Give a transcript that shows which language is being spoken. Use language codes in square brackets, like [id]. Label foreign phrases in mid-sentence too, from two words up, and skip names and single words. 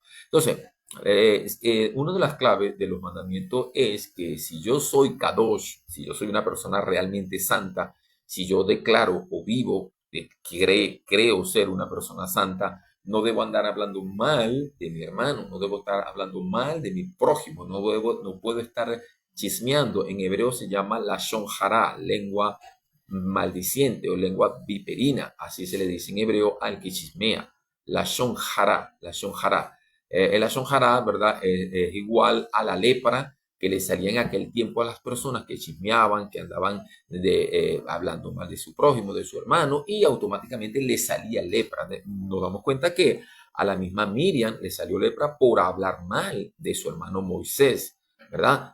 [es] Entonces, una de las claves de los mandamientos es que si yo soy Kadosh, si yo soy una persona realmente santa, si yo declaro o vivo, creo ser una persona santa, no debo andar hablando mal de mi hermano, no debo estar hablando mal de mi prójimo, no puedo estar chismeando. En hebreo se llama [he] לשון הרע, [es] lengua maldiciente o lengua viperina, así se le dice en hebreo al que chismea, [he] לשון הרע, לשון הרע. El לשון הרע, [es] ¿verdad? Es igual a la lepra que le salía en aquel tiempo a las personas que chismeaban, que andaban hablando mal de su prójimo, de su hermano, y automáticamente le salía lepra. Nos damos cuenta que a la misma Miriam le salió lepra por hablar mal de su hermano Moisés, ¿verdad?